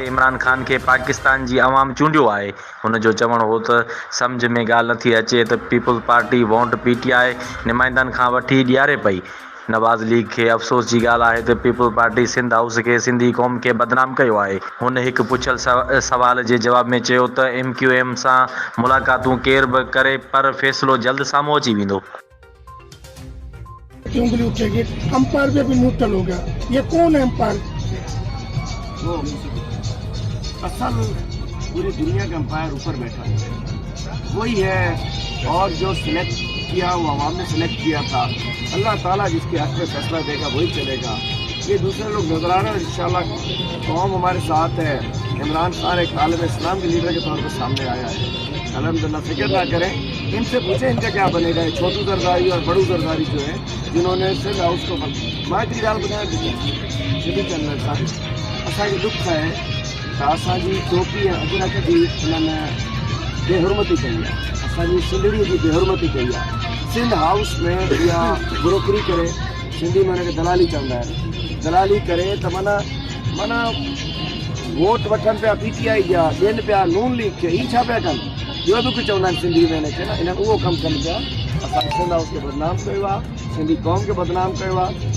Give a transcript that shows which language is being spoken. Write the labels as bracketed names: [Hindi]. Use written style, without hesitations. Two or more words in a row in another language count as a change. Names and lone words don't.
[Sindhi] इमरान ख़ान खे पाकिस्तान जी अवाम चूंडियो आहे। हुन जो चवणु हो त सम्झ में ॻाल्हि नथी अचे त पीपल्स पार्टी वोट पीटीआई नुमाइंदनि खां वठी ॾियारे पई। नवाज़ लीग खे अफ़सोस जी ॻाल्हि आहे त पीपल्स पार्टी सिंध हाउस खे सिंधी क़ौम खे बदनाम कयो आहे। हुन हिकु पुछल सवाल जे जवाब में चयो त MQM सां मुलाक़ातूं केर बि करे पर फ़ैसिलो जल्द साम्हूं अची वेंदो। [Urdu] انگلی اٹھے گی، امپائر بھی ابھی نیوٹرل ہو گیا. یہ کون ہے امپائر? وہ اصل پوری دنیا کا امپائر اوپر بیٹھا ہے، وہی ہے. اور جو سلیکٹ کیا وہ عوام نے سلیکٹ کیا تھا۔ اللہ تعالیٰ جس کے حق میں فیصلہ دے گا وہی چلے گا. یہ دوسرے لوگ نظر آ رہے ہیں۔ ان شاء اللہ قوم ہمارے ساتھ ہے. عمران خان ایک عالم اسلام کے لیڈر کے طور پر سامنے آیا ہے. الحمدللہ، فکر نہ کریں۔ ان سے پوچھے ان کا کیا بنے گا. چھوٹو زرداری اور بڑو زرداری جو ہے، جنہوں نے صرف ہاؤس کو مائتری ڈال بنایا سٹی کے اندر تھا. [Sindhi] असांखे दुख है त असांजी टोपी अॼु न कढी उन्होंने बेहुरमती कई है। असांजी सिंधड़ी की बेहुरमती कई है। सिंध हाउस में या ब्रोकरी करे, सिंधी माने खे दलाली चवंदा आहिनि। दलाली करे त माना वोट वठनि पिया PTI जा, ॾियनि पिया नून लीग खे। ई छा पिया कनि? ॿियो बि कुझु चवंदा आहिनि सिंधी में हिनखे न, इन्हनि उहो कमु कनि पिया। असां सिंध हाउस खे बदनाम कयो आहे, सिंधी क़ौम खे बदनाम कयो आहे।